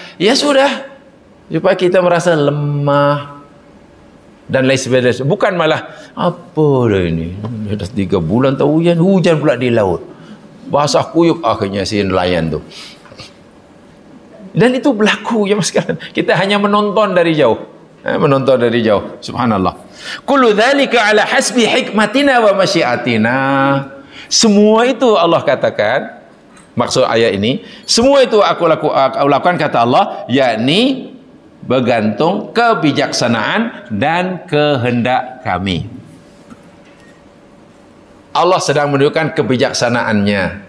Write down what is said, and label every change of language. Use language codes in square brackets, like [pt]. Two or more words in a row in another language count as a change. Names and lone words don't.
[ms] Ya sudah, supaya kita merasa lemah dan lain sebagainya. Bukan malah apa dah ini, dah 3 bulan tak hujan pula di laut, basah kuyup akhirnya si nelayan tu. Dan itu berlaku ya mas sekalian. Kita hanya menonton dari jauh, subhanallah. [ar] كل ذلك على حسب حكمتنا ومشيئتنا. [ms] Semua itu Allah katakan, maksud ayat ini, semua itu aku lakukan kata Allah, yakni bergantung kebijaksanaan dan kehendak kami. Allah sedang menunjukkan kebijaksanaannya.